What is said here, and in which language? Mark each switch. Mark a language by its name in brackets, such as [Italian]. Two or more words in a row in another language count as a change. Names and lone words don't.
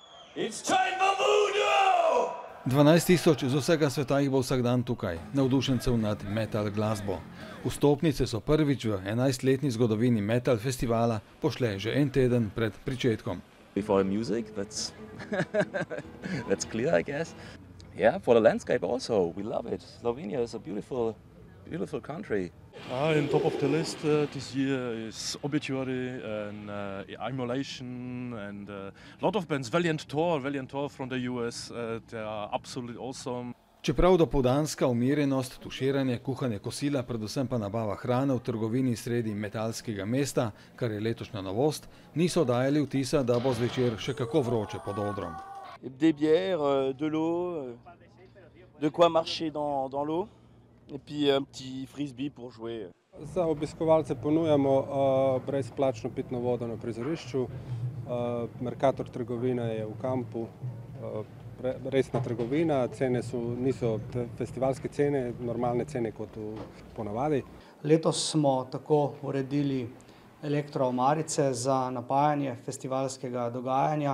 [Slovenian] 12 000 z vsega sveta jih bo vsak dan tukaj, navdušencev nad metal glasbo. Vstopnice so prvič v 11-letni zgodovini metal festivala pošle že en teden pred pričetkom. [English] For music, that's clear, I guess. Yeah, for the landscape also, we love it. Slovenia is a beautiful country. In top of the list this year is Obituary and Immolation and a lot of bands. Valiant Tor from the US, they are absolutely awesome. [Slovenian] Čeprav dopoldanska umirjenost, tuširanje, kuhanje kosila, predvsem pa nabava hrane v trgovini sredi metalskega mesta, kar je letošnja novost, niso dajali vtisa, da bo zvečer še kako vroče pod odrom. [French] Des bières, de l'eau, de quoi marcher dans l'eau et puis un petit frisbee pour jouer. [Slovenian] Za obiskovalce ponujamo brezplačno pitno vodo na prizorišču. Mercator trgovina je v kampu. Resna trgovina, cene niso festivalske cene, normalne cene kot ponavadi. Letos smo tako uredili elektroomarice za napajanje festivalskega dogajanja.